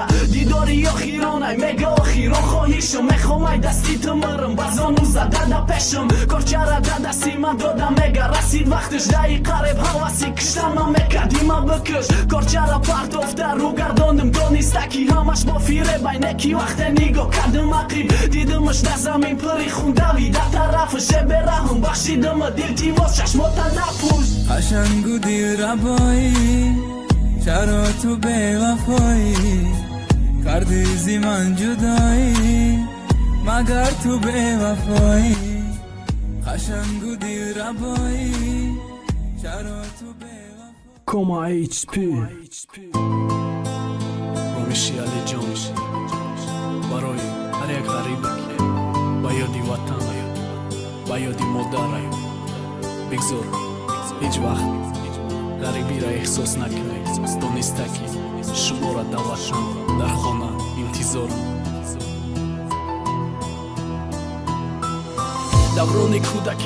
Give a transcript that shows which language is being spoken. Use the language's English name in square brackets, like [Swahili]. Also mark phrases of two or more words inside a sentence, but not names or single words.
[Tajik] дидори охиронай мега охирон хоҳишам мехомай дасти ту мирам ба зону зада да пешам корчара да дасти ман додам мега расид вақташ даи қареб ҳаваси киштама мекадима бикш корчара партофта рӯ гардондим дониста ки ҳамаш бо фиребай неки вақте нигоҳ кардим ақиб дидимаш да замин пири хун давида тарафаш бераҳм бахшидима дилтивоз чашмота напӯш [Persian] قشنگو دیر ربایی چرا تو بیوفایی کردی زی من جدایی مگر تو بیوفایی قشنگو دیر ربایی چرا تو بیوفایی [Tajik] Кома HP ромиши алиҷон барои ҳар як ғариба ки ба ёди ватан аёд ба ёди модар аёд бигзор ҳеҷ вақт ғарибиро эҳсос накунед дониста ки шуморо дар ватан дар хона интизорам даврони кӯдакӣ